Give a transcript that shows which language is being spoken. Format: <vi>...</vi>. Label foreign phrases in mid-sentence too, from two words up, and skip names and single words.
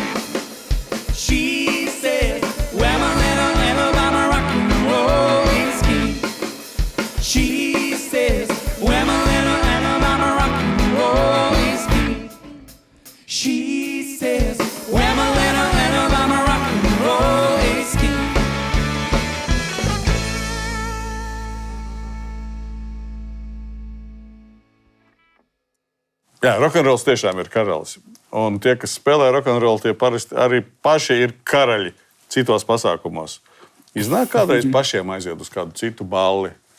<en>She says, where my little Alabama rock and roll is king. She says, where my little Alabama rock and roll is king. She says, where my little Alabama rock and roll is king.</en> <lv>Jā, rokenrols tiešām ir karalis. Un tie, kas spēlē rokenrolu, tie parasti arī paši ir karaļi citos pasākumos. Iznāk kādreiz pašiem aiziet uz kādu citu balli.</lv>